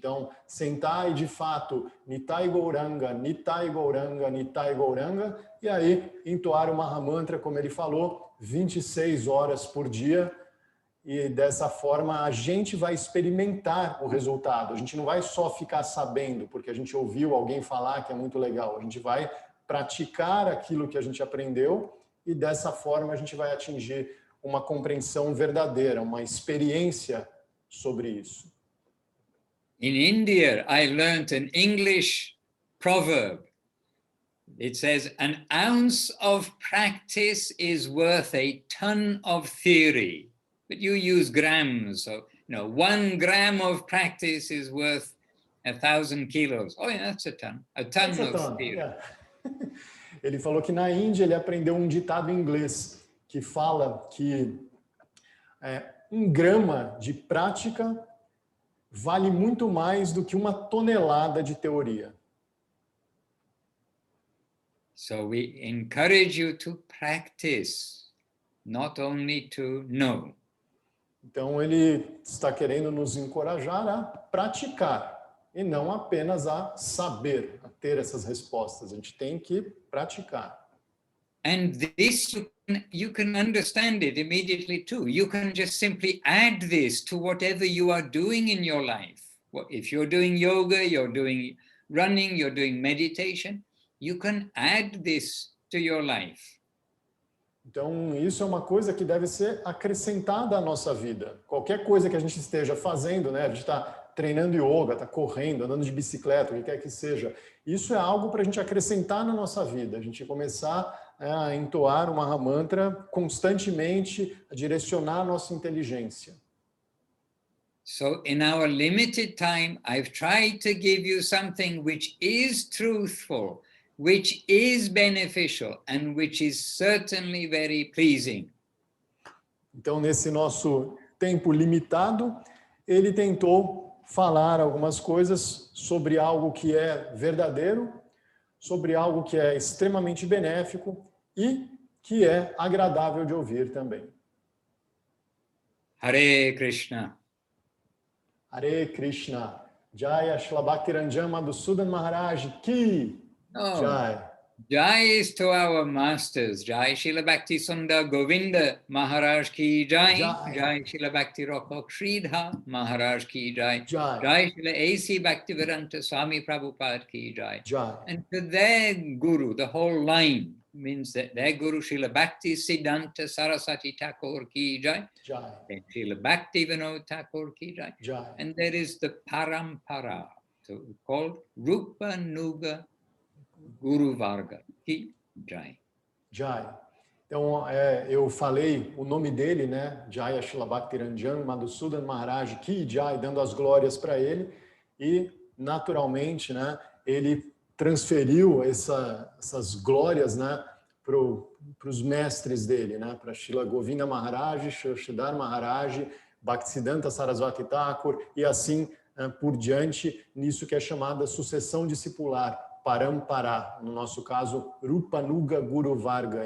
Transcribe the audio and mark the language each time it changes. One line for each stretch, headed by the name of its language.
Portuguese: Então, sentar e, de fato, Nitai Gauranga, Nitai Gauranga, Nitai Gauranga, e aí entoar o Mahamantra, como ele falou, 26 horas por dia, e dessa forma a gente vai experimentar o resultado. A gente não vai só ficar sabendo, porque a gente ouviu alguém falar que é muito legal. A gente vai praticar aquilo que a gente aprendeu e dessa forma a gente vai atingir uma compreensão verdadeira, uma experiência sobre isso.
English: In India, I learned an English proverb. It says, an ounce of practice is worth a ton of theory. But you use grams, so 1 gram of practice is worth 1,000 kilos. Oh, yeah, that's a ton of theory. Yeah.
Portuguese: Ele falou que na Índia ele aprendeu um ditado em inglês que fala que 1 grama de prática vale muito mais do que 1 tonelada de teoria.
English: So we encourage you to practice, not only to know.
Portuguese: Então ele está querendo nos encorajar a praticar e não apenas a saber, a ter essas respostas. A gente tem que praticar.
English: And this you can understand it immediately too. You can just simply add this to whatever you are doing in your life. If you're doing yoga, you're doing running, you're doing meditation, you can add this to your life.
Portuguese: Então, isso é uma coisa que deve ser acrescentada à nossa vida. Qualquer coisa que a gente esteja fazendo, né? A gente está treinando yoga, está correndo, andando de bicicleta, o que quer que seja. Isso é algo para a gente acrescentar na nossa vida. A gente começar a entoar o Mahamantra constantemente, a direcionar a nossa inteligência.
English: So, in our limited time, I've tried to give you something which is truthful, which is beneficial, and which is certainly very pleasing.
Portuguese: Então, nesse nosso tempo limitado, ele tentou falar algumas coisas sobre algo que é verdadeiro, sobre algo que é extremamente benéfico e que é agradável de ouvir também.
English: Hare Krishna. Hare Krishna. Jaya Srila Bhaktiranjan Madhusudan Maharaj Ki. Jai. Jai is to our masters. Jai Srila Bhakti Sundar Govinda Maharaj Ki Jai. Jai Srila Bhakti Rakok Sridhar Maharaj Ki Jai. Jai Srila A.C. Bhaktivedanta Swami Prabhupada Ki Jai. And to their guru, the whole line means that their guru Srila Bhakti Siddhanta Saraswati Thakur Ki Jai. And Srila Bhakti Vinod Thakur Ki Jai. And there is the Parampara, so called Rupa Nuga Guru Varga Ki Jai. Jai.
Portuguese: Então, eu falei o nome dele, né? Jaya Srila Bhaktiranjan Madhusudan Maharaj Ki Jai, dando as glórias para ele. E naturalmente, né, ele transferiu essas glórias, né, para os mestres dele, né, para Srila Govinda Maharaj, Sridhar Maharaj, Bhaktisiddhanta Saraswati Thakur e assim por diante, nisso que é chamada sucessão discipular, Parampara, no nosso caso, Rupanuga Guru Varga.